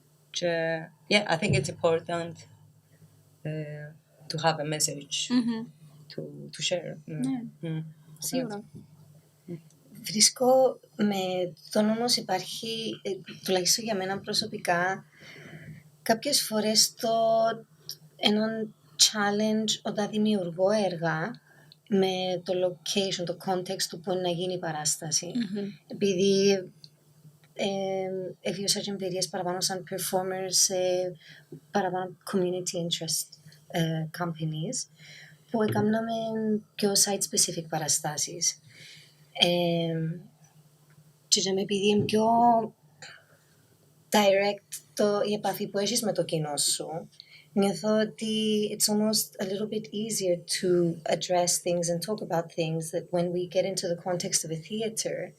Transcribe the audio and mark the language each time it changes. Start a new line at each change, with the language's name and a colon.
English: Και, I think it's important to have a message to share.
Greek: Σίγουρα. Βρίσκω με τον όμως υπάρχει, τουλάχιστον για μένα προσωπικά, κάποιες φορές έναν challenge όταν δημιουργώ έργα με το location, το context του που είναι να γίνει η παράσταση. Επειδή εβίωσα και εμπειρίες παραπάνω σαν performers σε παραπάνω community interest companies που έκαναμε πιο site-specific παραστάσεις. Και επειδή είναι πιο direct η επαφή που έχεις με το κοινό σου, νιώθω ότι
English: it's almost a little bit easier to address things and talk about things that when we get into the context of a theater